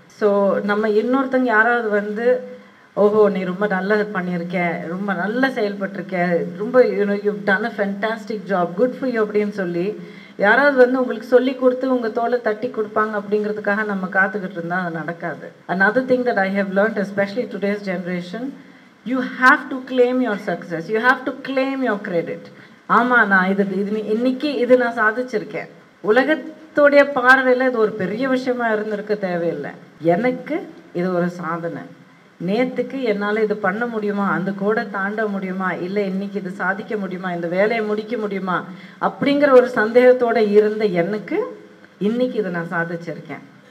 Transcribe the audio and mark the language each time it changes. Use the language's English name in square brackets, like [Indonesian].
[Tamil] So நம்ம இன்னொருத்தங்க யாராவது ஓஹோ நீ ரொம்ப நல்லா பண்ணியிருக்க, ரொம்ப நல்லா செயல்பட்டிருக்க, ரொம்ப [English] you done a fantastic job, good for you [Tamil] அப்படின்னு சொல்லி யாராவது உங்களுக்கு சொல்லி கொடுத்து உங்கள் தோலை தட்டி கொடுப்பாங்க அப்படிங்கிறதுக்காக நம்ம காத்துக்கிட்டு இருந்தால் அது நடக்காது. [English] another thing that I have learned, especially today's generation, you have to claim your success, you have to claim your credit. [Tamil] ஆமாம், நான் இன்னைக்கு நான் சாதிச்சிருக்கேன். உலகத்துடைய பார்வையில் இது ஒரு பெரிய விஷயமா இருந்திருக்க தேவையில்லை. எனக்கு இது ஒரு சாதனை. நேற்றுக்கு என்னால் இது பண்ண முடியுமா, அந்த கோடை தாண்ட முடியுமா, இல்லை இன்னைக்கு இது சாதிக்க முடியுமா, இந்த வேலையை முடிக்க முடியுமா அப்படிங்கிற ஒரு சந்தேகத்தோடு இருந்த எனக்கு இன்னைக்கு இதை நான் சாதிச்சிருக்கேன்.